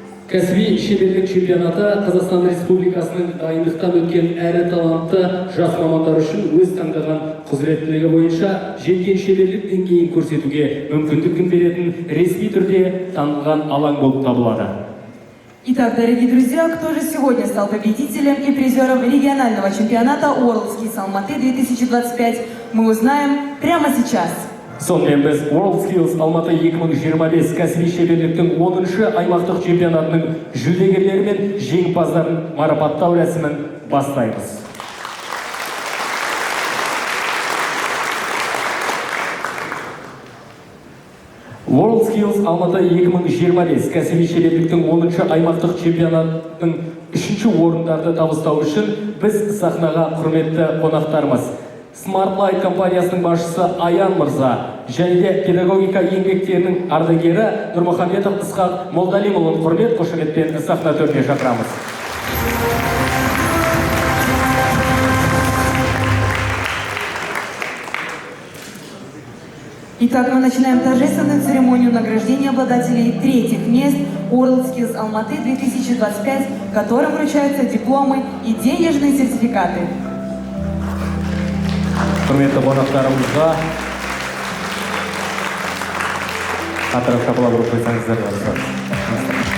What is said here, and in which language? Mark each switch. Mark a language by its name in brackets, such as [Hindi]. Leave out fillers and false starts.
[Kazakh] Кәсіби шеберлік чемпионаты Қазақстан Республикасының дайындықтан өткен әрі талантты жас мамандар үшін өз таңдаған құзыреттілігі бойынша жеткен шеберлік деңгейін көрсетуге мүмкіндік беретін ресми түрде танылған алаң болып табылады. [Russian] Итак, дорогие друзья, кто же сегодня стал победителем и призером регионального чемпионата WorldSkills Алматы 2025, мы узнаем прямо сейчас. [Kazakh] Сонымен біз WorldSkills Алматы 2025 кәсіби шеберліктің 10-шы аймақтық чемпионатының жүлдегерлері мен жеңімпаздарын марапаттау рәсімін бастаймыз. WorldSkills Алматы 2025 кәсіби шеберліктің 10-шы аймақтық чемпионаттың 3-ші орындарды табыстау үшін біз сахнаға құрметті қонақтарымыз Smart Light компаниясының басшысы Аян Мырза және де педагогика еңбектерінің ардагері Нұрмұхамбетов Ысқақ Молдалимұлын құрмет қошеметпен сахна төріне шақырамыз. [Russian] Итак, мы начинаем торжественную церемонию награждения обладателей третьих мест WorldSkills Алматы 2025, которым вручаются дипломы и денежные сертификаты. [Kazakh] Құрметті қонақтарымызға қатырып шапалақ ұрып қойсаңыздар.